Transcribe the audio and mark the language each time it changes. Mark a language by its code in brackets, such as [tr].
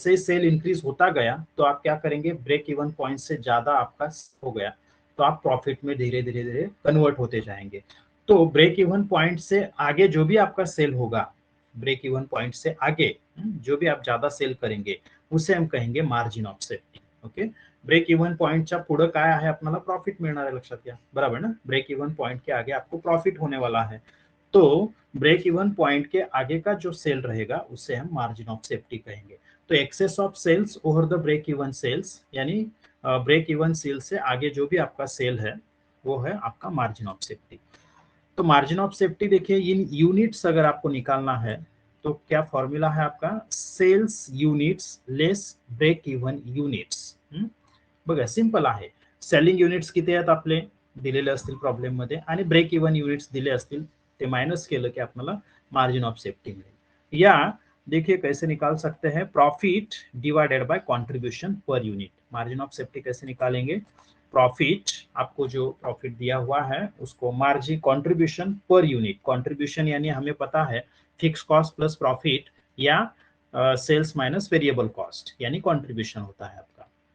[hi] ऐसे ही cell increase होता गया तो आप क्या करेंगे, ब्रेक इवन पॉइंट से ज्यादा आपका हो गया तो आप प्रॉफिट में धीरे धीरे धीरे कन्वर्ट होते जाएंगे। तो ब्रेक इवन पॉइंट से आगे जो भी आपका सेल होगा, ब्रेक इवन पॉइंट से आगे जो भी आप ज्यादा सेल करेंगे उसे हम कहेंगे margin of safety. [mr] Okay, break even पॉइंटच्या पुढे काय आहे, आपल्याला प्रॉफिट मिळणार आहे, लक्षात घ्या, बराबर ना। [hi] ब्रेक इवन पॉइंट के आगे आपको प्रॉफिट होने वाला है, तो ब्रेक इवन पॉइंट के आगे का जो सेल रहेगा उसे हम मार्जिन ऑफ सेफ्टी कहेंगे। तो access of sales over the break even sales, यानी ब्रेक इवन सेल से आगे जो भी आपका सेल है वो है आपका मार्जिन ऑफ सेफ्टी। तो मार्जिन ऑफ सेफ्टी देखिए, इन यूनिट्स अगर आपको निकालना है तो क्या फॉर्मूला है आपका, sales units less break even units. [mr] बघा सिंपल आहे, सेलिंग युनिट्स किती आहेत आपले दिलेले असतील प्रॉब्लेम मध्ये आणि ब्रेक इवन युनिट्स दिले असतील, ते माइनस केलं की आपल्याला मार्जिन ऑफ सेफ्टी मिळेल। [hi] या देखिए कैसे निकाल सकते हैं, profit divided by contribution per unit. Margin of safety कैसे निकालेंगे, प्रॉफिट, आपको जो प्रॉफिट दिया हुआ है उसको margin contribution per unit, contribution यानी हमें पता है फिक्स कॉस्ट प्लस प्रॉफिट या सेल्स माइनस वेरिएबल कॉस्ट, यानी कंट्रीब्यूशन होता है आपका।